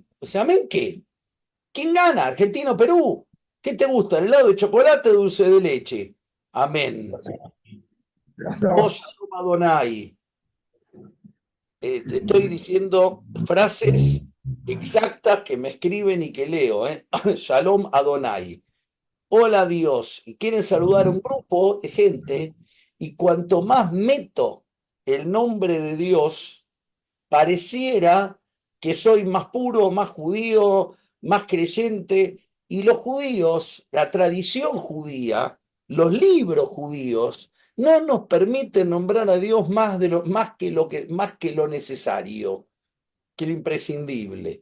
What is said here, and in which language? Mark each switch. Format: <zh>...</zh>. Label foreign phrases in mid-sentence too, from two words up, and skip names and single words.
<es>O sea, ¿amén qué? ¿Quién gana? ¿Argentina o Perú? ¿Qué te gusta? ¿El helado de chocolate o dulce de leche? Amén.</es> <he>שלום אדני.</he> <es>Te estoy diciendo frases exactas que me escriben y que leo, ¿eh?</es> <he>שלום אדני.</he> <es>Hola Dios. Y quieren saludar a un grupo de gente, y cuanto más meto el nombre de Dios, pareciera que soy más puro, más judío, más creyente. Y los judíos, la tradición judía, los libros judíos, no nos permiten nombrar a Dios más que lo necesario, que lo imprescindible.</es>